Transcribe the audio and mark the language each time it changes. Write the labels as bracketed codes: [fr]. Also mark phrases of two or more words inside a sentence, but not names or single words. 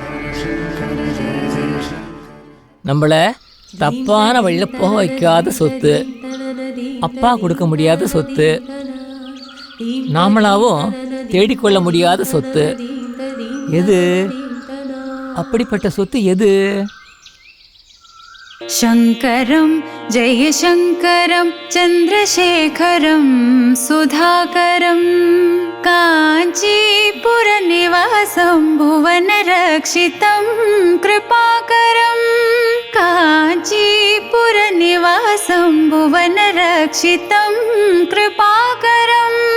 [ta] நம்மளை தப்பான வழியில் போக வைக்காத சொத்து, அப்பா கொடுக்க முடியாத சொத்து, நாமளாவும் தேடிக்கொள்ள முடியாத சொத்து. எது அப்படிப்பட்ட சொத்து? எது? [sa] शङ्करं जयशङ्करं चन्द्रशेखरं सुधाकरं काञ्चीपुरनिवासं भुवनरक्षितं कृपाकरं काञ्चीपुरनिवासं भुवनरक्षितं कृपाकरम्.